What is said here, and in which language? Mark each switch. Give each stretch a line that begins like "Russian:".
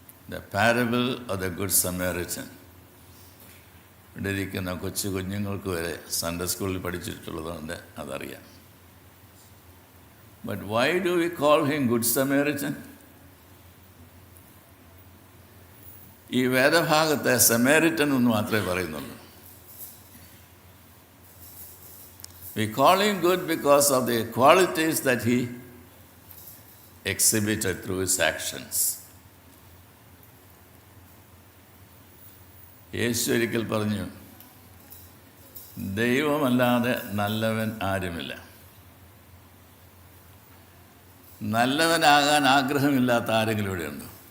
English: The parable of the good Samaritan.
Malayalam: ഇവിടെ ഇരിക്കുന്ന കൊച്ചു കുഞ്ഞുങ്ങൾക്ക് വരെ സൺഡേ സ്കൂളിൽ പഠിച്ചിട്ടുള്ളതുകൊണ്ട് അതറിയാം.
English: But why do we call him good Samaritan?
Malayalam: ഈ വേദഭാഗത്തെ സമരിറ്റൻ എന്ന് മാത്രമേ പറയുന്നുള്ളൂ.
English: We call him good because of the qualities that he exhibited through his actions.
Malayalam: യേശു ഒരിക്കൽ പറഞ്ഞു, ദൈവമല്ലാതെ നല്ലവൻ ആരുമില്ല. നല്ലവനാകാൻ ആഗ്രഹമില്ലാത്ത ആരെങ്കിലും ഇവിടെയുണ്ടോ?